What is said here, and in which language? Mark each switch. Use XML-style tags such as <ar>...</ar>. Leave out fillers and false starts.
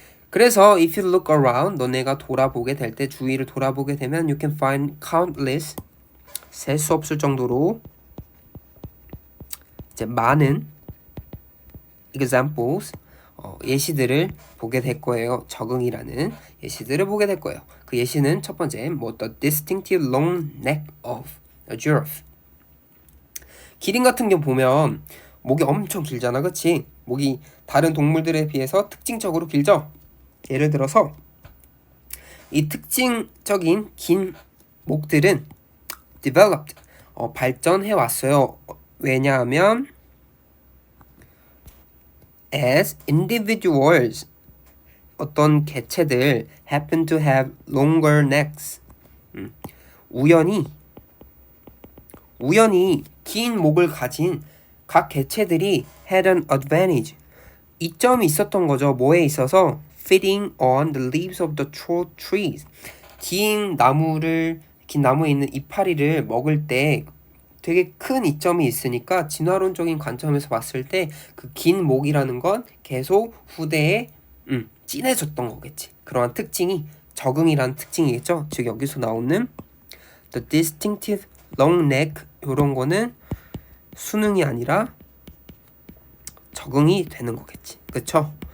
<ko>그래서</ko> <en>if you look around,</en> <ko>너네가 돌아보게 될 때, 주위를 돌아보게 되면</ko> <en>you can find countless,</en> <ko>셀 수 없을 정도로 이제 많은 examples, 예시들을 보게 될 거예요. 적응이라는 예시들을 보게 될 거예요. 그 예시는 첫 번째,</ko> <en>the distinctive long neck of a giraffe.</en> <ko>기린 같은 경우 보면 목이 엄청 길잖아, 그치? 목이 다른 동물들에 비해서 특징적으로 길죠? 예를 들어서 이 특징적인 긴 목들은 developed, 발전해 왔어요. 왜냐하면</ko> <en>as individuals,</en> <ko>어떤 개체들</ko> <en>happen to have longer necks,</en> <ko>우연히 긴 목을 가진 각 개체들이</ko> <en>had an advantage.</en> <ko>이점이 있었던 거죠. 뭐에 있어서?</ko> <en>feeding on the leaves of the tall trees.</en> <ko>긴 나무에 있는 이파리를 먹을 때 되게 큰 이점이 있으니까 진화론적인 관점에서 봤을 때 그 긴 목이라는 건 계속 후대에 진해졌던 거겠지. 그러한 특징이 적응이라는 특징이겠죠. 즉 여기서 나오는</ko> <en>the distinctive long neck</en> <ko>이런 거는 수능이 아니라 적응이 되는 거겠지. 그쵸?</ko>